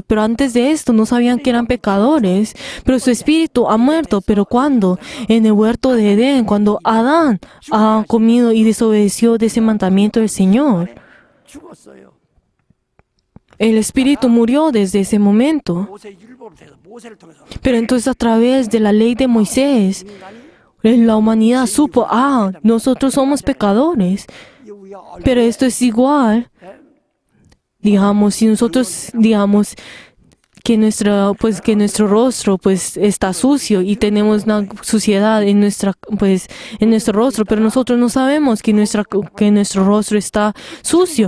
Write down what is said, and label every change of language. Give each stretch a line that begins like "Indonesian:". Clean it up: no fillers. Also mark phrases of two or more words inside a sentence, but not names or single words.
Spanish: Pero antes de esto no sabían que eran pecadores. Pero su espíritu ha muerto. ¿Pero cuándo? En el huerto de Edén, cuando Adán ha comido y desobedeció de ese mandamiento del Señor.
Korean: 죽었어요.
Spanish: El espíritu murió desde ese momento.
Korean: 모세 율법을 통해서 모세를 통해서
Spanish: Pero entonces a través de la ley de Moisés, la humanidad supo, nosotros somos pecadores. Pero esto es igual, digamos, si nosotros, digamos, que nuestro rostro, pues, está sucio y tenemos una suciedad en nuestro rostro, pero nosotros no sabemos que nuestro rostro está sucio.